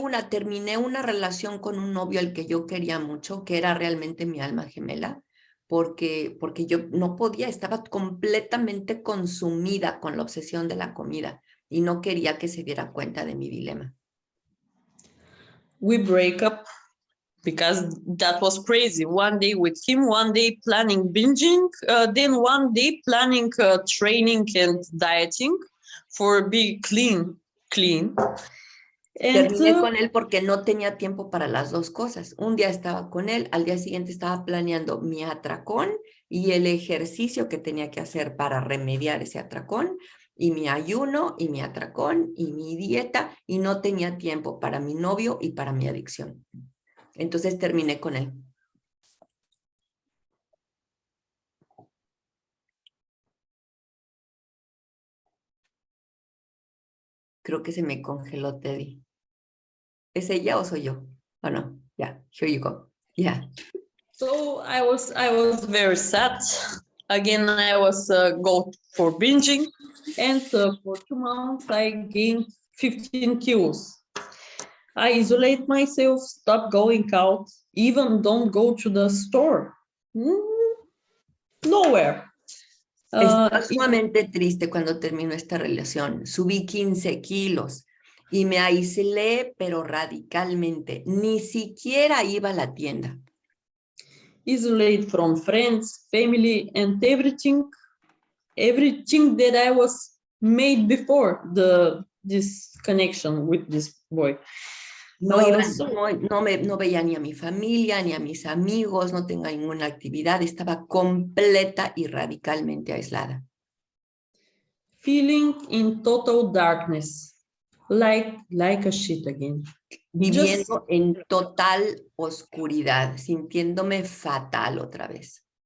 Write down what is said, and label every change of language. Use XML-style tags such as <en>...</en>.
<es>Terminé una relación con un novio al que yo quería mucho, que era realmente mi alma gemela, porque yo no podía, estaba completamente consumida con la obsesión de la comida y no quería que se diera cuenta de mi dilema.</es> <en>We break up because that was crazy. One day with him, one day planning binging, then one day planning training and dieting for being clean.</en> <es>Terminé con él porque no tenía tiempo para las dos cosas. Un día estaba con él, al día siguiente estaba planeando mi atracón y el ejercicio que tenía que hacer para remediar ese atracón, y mi ayuno, y mi atracón, y mi dieta, y no tenía tiempo para mi novio y para mi adicción. Entonces terminé con él. Creo que se me congeló Teddy. ¿Es ella o soy yo?</es> <en>Oh, no. Yeah, here you go. Yeah. So I was very sad. Again, I was go for binging, and for 2 months I gained 15 kilos. I isolate myself, stop going out, even don't go to the store. Nowhere.</en> <es>Estaba sumamente triste cuando terminó esta relación. Subí 15 kilos y me aislé, pero radicalmente. Ni siquiera iba a la tienda.</es> <en>Isolate from friends, family, and everything that I was made before this connection with this boy.</en> <es>No veía ni a mi familia, ni a mis amigos, no tenía ninguna actividad, estaba completa y radicalmente aislada.</es> <en>Feeling in total darkness, like a shit again.</en> <es>Viviendo en total oscuridad, sintiéndome fatal otra vez.</es>